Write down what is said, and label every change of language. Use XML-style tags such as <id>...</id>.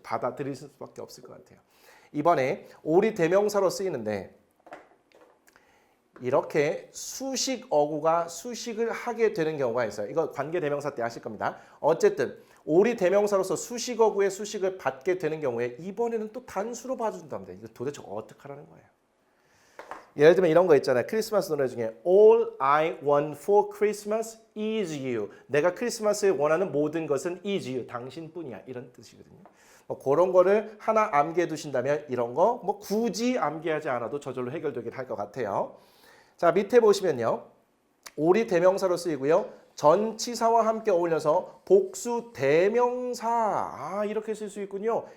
<ko>받아들이실 수밖에 없을 것 같아요. 이번에 all이 대명사로 쓰이는데 이렇게 수식 어구가 수식을 하게 되는 경우가 있어요. 이거 관계대명사 때 하실 겁니다. 어쨌든 all이 대명사로서 수식 어구의 수식을 받게 되는 경우에 이번에는 또 단수로 봐준답니다. 이거 도대체 어떻게 하라는 거예요? 예를 들면 이런 거 있잖아요. 크리스마스 노래 중에</ko> <en>All I want for Christmas is you.</en> <ko>내가 크리스마스에 원하는 모든 것은</ko> <en>is you.</en> <ko>당신뿐이야. 이런 뜻이거든요. 그런 거를 하나 암기해 두신다면 이런 거 뭐 굳이 암기하지 않아도 저절로 해결되긴 할 것 같아요. 자, 밑에 보시면요. all이 대명사로 쓰이고요. 전치사와 함께 어울려서 복수 대명사. 이렇게 쓸 수 있군요.</ko>